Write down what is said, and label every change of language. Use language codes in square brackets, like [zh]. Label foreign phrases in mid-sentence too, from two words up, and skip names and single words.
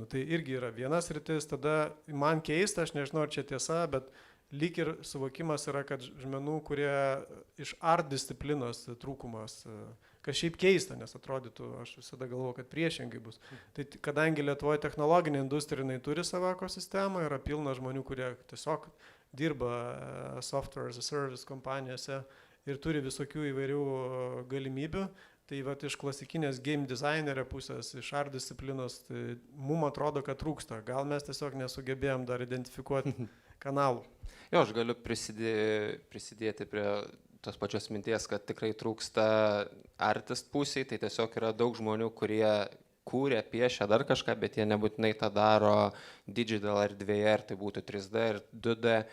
[lt] Tai irgi yra vienas rytis, tada man keista, aš nežinau, ar čia tiesa, bet lyg ir suvokimas yra, kad žmonių, kurie iš art disciplinos trūkumas, kas šiaip keista, nes atrodytų, aš visada galvoju, kad priešingai bus. Tai kadangi Lietuvoje technologinė industrija, jinai turi savo ekosistemą, yra pilna žmonių, kurie tiesiog dirba [en] software as a service [lt] kompanijose ir turi visokių įvairių galimybių, tai iš klasikinės game designerio pusės, iš art disciplinos, tai mums atrodo, kad trūksta. Gal mes tiesiog nesugebėjom dar identifikuoti kanalų. Jo, aš galiu prisidėti prie tos pačios minties, kad tikrai trūksta artist pusiai, tai tiesiog yra daug žmonių, kurie kūrė, piešia dar kažką, bet jie nebūtinai tą daro digital erdvėje, ar tai būtų 3D ir 2D.